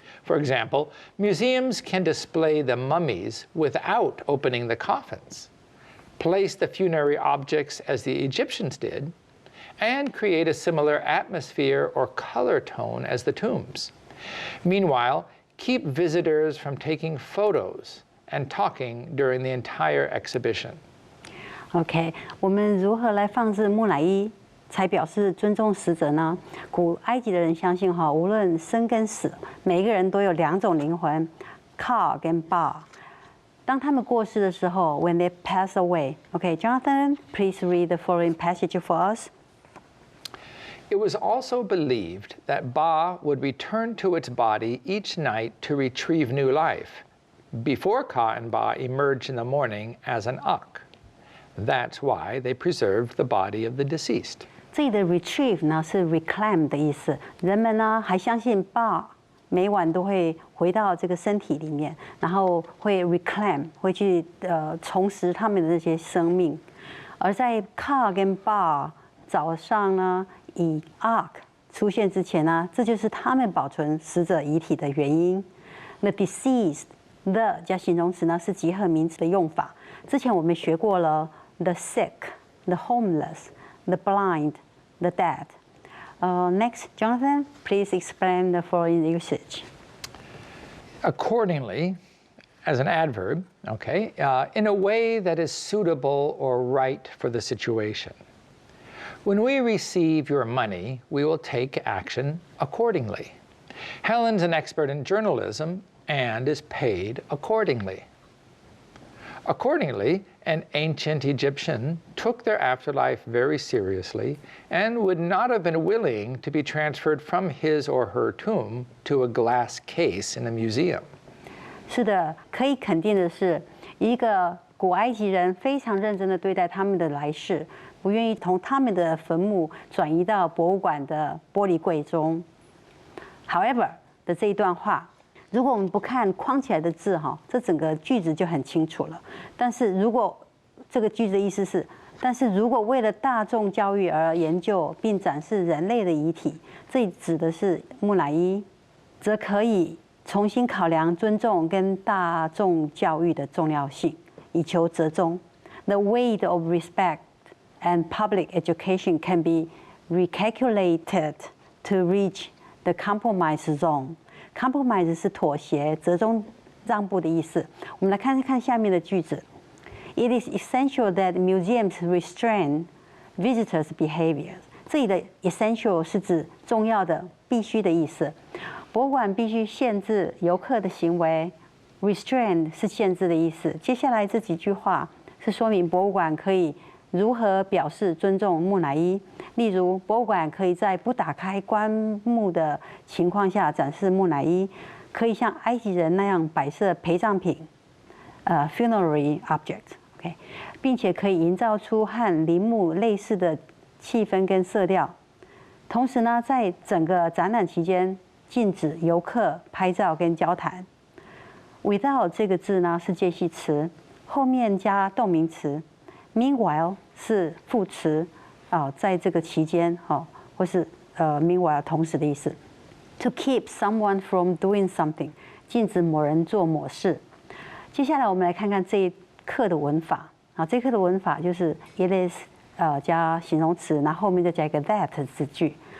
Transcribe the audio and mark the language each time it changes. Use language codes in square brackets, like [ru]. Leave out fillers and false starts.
[en] For example, museums can display the mummies without opening the coffins, place the funerary objects as the Egyptians did, and create a similar atmosphere or color tone as the tombs. Meanwhile,keep visitors from taking photos and talking during the entire exhibition. [zh] OK， 我们如何来放置木乃伊才表示尊重死者呢？古埃及的人相信哈，无论生跟死，每一个人都有2种灵魂 ，Ka 跟 Ba。当他们过世的时候 [en] ，when they pass away，OK， Jonathan, please read the following passage for us. It was also believed that Ba would return to its body each night to retrieve new life, before Ka and Ba emerged in the morning as an Ak. That's why they preserved the body of the deceased. [zh] 这里的 retrieve 呢是 reclaim 的意思。人们呢还相信 Ba 每晚都会回到这个身体里面，然后会 reclaim 会去重拾他们的这些生命。而在 Ka 跟 Ba 早上呢以 Ark 出现之前呢，这就是他们保存死者遗体的原因。 [en] The deceased the [zh] 加形容词呢是集合名词的用法。之前我们学过了 [en] the sick, the homeless, the blind, the dead. Next, Jonathan, please explain the following usage. Accordingly, as an adverb, okay, in a way that is suitable or right for the situation. When we receive your money, we will take action accordingly. Helen's an expert in journalism and is paid accordingly. Accordingly, an ancient Egyptian took their afterlife very seriously and would not have been willing to be transferred from his or her tomb to a glass case in a museum. [zh] 是的，可以肯定的是，一个古埃及人非常认真地对待他们的来世，不愿意从他们的坟墓转移到博物馆的玻璃柜中。 However 的这一段话。如果我们不看框起来的字哈，这整个句子就很清楚了。但是如果这个句子的意思是，但是如果为了大众教育而研究并展示人类的遗体，这指的是木乃伊，则可以重新考量尊重跟大众教育的重要性，以求折中。 [en] The weight of respect and public education can be recalculated to reach the compromise zone. [zh] Compromise 是妥协、折中、让步的意思。我们来看看下面的句子。 [en] It is essential that museums restrain visitors' behavior. [zh] 这里的 essential 是指重要的、必须的意思。博物馆必须限制游客的行为。Restrain 是限制的意思。接下来这几句话是说明博物馆可以如何表示尊重木乃伊。例如，博物馆可以在不打开棺木的情况下展示木乃伊，可以像埃及人那样摆设陪葬品，funerary object，OK，并且可以营造出和陵墓类似的气氛跟色调。同时呢，在整个展览期间，禁止游客拍照跟交谈。 Without 这个字呢是介系词，后面加动名词。 Meanwhile 是副词。在这个期间，或是meanwhile 同时的意思。 [en] To keep someone from doing something， [zh] 禁止某人做某事。接下来我们来看看这一课的文法。这一课的文法就是 it is 加形容词，然后后面再加一个 that 子句。